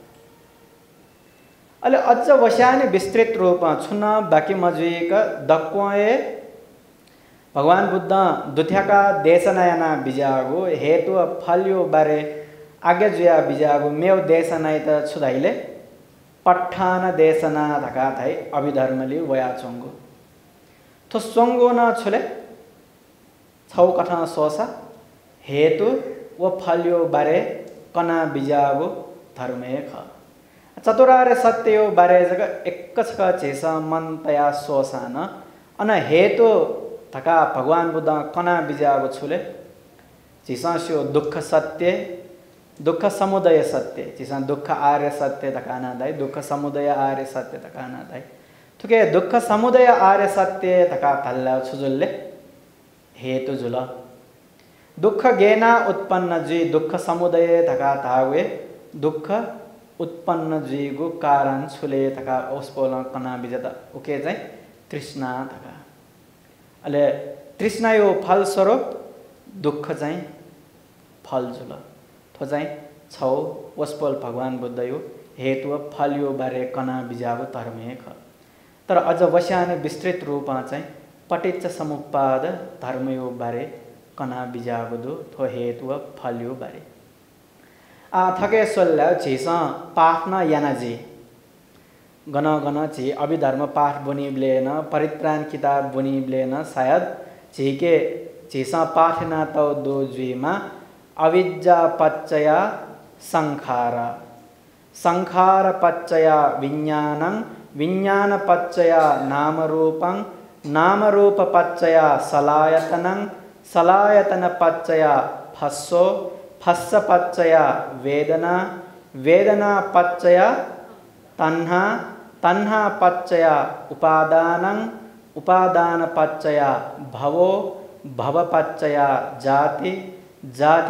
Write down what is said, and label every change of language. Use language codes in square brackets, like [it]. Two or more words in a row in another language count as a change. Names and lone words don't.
[new] अले अझ वसाने विस्तृत रूप छुन बाकी मजुइक दक्वए भगवान बुद्ध दुथ्याका देशनायना बिजागो हेतु फल यो बारे आज्ञा जुया बिजागो मेव देशनाय त छुदाइले पठान देशना धका थाई अभिधर्मले वया चंगो तो स्वंगो न छुले छौ कथा सोसा हेतु व फल यो बारे कना बिजागो धर्मे ख चतुरार्य सत्य यो बारे जग एकच क चेस मन तया सोसान अन हेतु धका भगवान बुद्ध कना बिजागो छुले चिसास्यो दुख सत्य दुख समुदय सत्य चिसा दुख आर्य सत्य धकाना दाई दुख समुदय आर्य सत्य धकाना दाई थुके दुख समुदय आर्य सत्य धका तल्ला छुजुल्ले हेतु जुल दुख गेना उत्पन्न जी दुख समुदय धका तावे दुख उत्पन्न जीगो कारण छुले धका ओस्पोल कना बिजता उके चाहिँ तृष्णा धका अले तृष्णा यो फल स्वरूप दुख चाहिँ फल जुल थो चाहिँ छौ वस्पोल भगवान बुद्ध यो हेतु फल यो बारे कना बिजागो धर्मे ख तर अझ वस्याने विस्तृत रूपमा चाहिँ [pi] पटिच्च समुप्पाद [new] धर्म यो बारे कना बिजागो दो थो हेतु फल यो बारे आ थके सोल्ला झिस पाठना यानाजी गण गण छि अभिधर्म पाठ बुनिब्लेन परित्राण किताब बुनिब्लेन शायद झिके झिस पाठना तौ दो जुइमा [pi] अविद्या पच्चया संखार संखार पच्चया विज्ञानं विज्ञान पच्चया नामरूपं नामरूप पच्चया सलायतनं सलायतन पच्चया फस्सो फस्स पच्चया वेदना वेदना पच्चया तन्हा तन्हा पच्चया उपादानं उपादान पच्चया भवो भव पच्चया जाति जाति